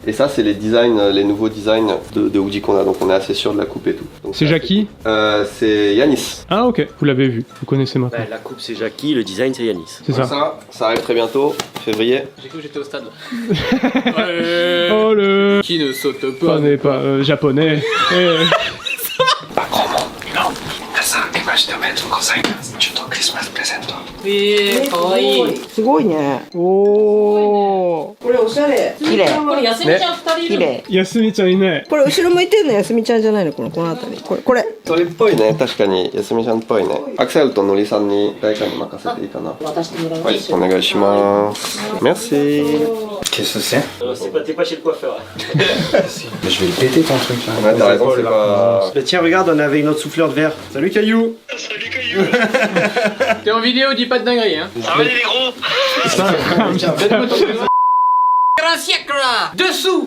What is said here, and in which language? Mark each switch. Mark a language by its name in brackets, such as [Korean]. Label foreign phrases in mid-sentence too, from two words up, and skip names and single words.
[French] Et ça c'est les designs, les nouveaux designs de hoodie qu'on a, donc on est assez sûr de la coupe et tout. Donc, C'est Jackie. C'est Yanis. Ah ok. Vous l'avez vu. Vous connaissez maintenant. Bah, la coupe c'est Jackie, le design c'est Yanis. C'est Donc ça. ça arrive très bientôt, février. J'ai cru que j'étais au stade là. Ouais. Oh le. Qui ne saute pas. On n'est pas japonais. Eh. [Japanese] かわいい。すごいね。おお。これおしゃれ。綺麗。これ、休みちゃん二人いるの。綺麗。やすみちゃんいない。これ後ろ向いてるのやすみちゃんじゃないのこの辺り。これ。それっぽいね、確かに、やすみちゃんっぽいね。アクセルとのりさんに誰かに任せていいかな。渡してもらいはい、ましょう。お願いします。Merci. [French] Qu'est-ce que c'est? T'es pas chez le coiffeur. Mais je vais le péter ton truc là. Ouais, t'as raison, c'est pas. Bah, tiens, regarde, on avait une autre souffleur de verre. Salut Caillou. T'es en vidéo, dis pas de dinguerie, hein. Ça va les gros. Un siècle là. Dessous.